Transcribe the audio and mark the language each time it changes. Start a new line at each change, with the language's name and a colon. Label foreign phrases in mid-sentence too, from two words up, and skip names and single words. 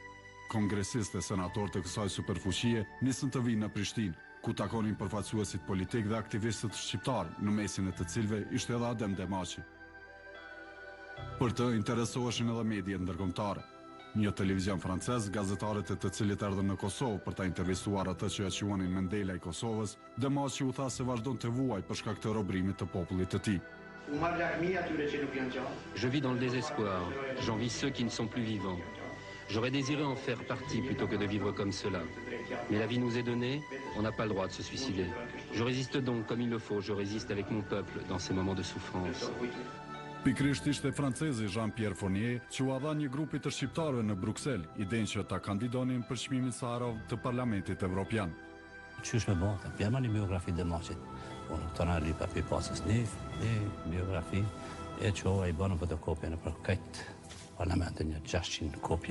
Albanian: Kongresistë e senatorë të kësaj superfuqie nisën të vinë në Prishtinë, ku takonin përfaqësuesit politik dhe aktivistët shqiptarë, në mesin e të cilëve ishte edhe Adem Demaçi. Për të interesoheshin edhe mediat ndërkombëtare. Një televizion francez, gazetarët e të cilit erdhën në Kosovë për ta intervistuar atë që e quanin Mandela i Kosovës, Demaçi u tha se vazhdon të vuaj për shkak të robrimit të popullit të tij.
French: Je vis dans le désespoir, j'envie ceux qui ne sont plus vivants. J'aurais désiré en faire partie plutôt que de vivre comme cela. Mais la vie nous est donnée, on n'a pas le droit de se suicider. Je résiste donc comme il le faut, je résiste avec mon peuple dans ces moments de souffrance.
Albanian: Pikrisht ishte francezi Jean-Pierre Fournier që u dha një grupi të shqiptarëve në Bruksel idenë që ta kandidonin për çmimin Saharov të Parlamentit Evropian. Qysh me bon, të pjema një biografi Demaçit. Unë këto në li papi pasës një biografi, e që i banë fotokopje në për këtë parlamentin një 600 kopje.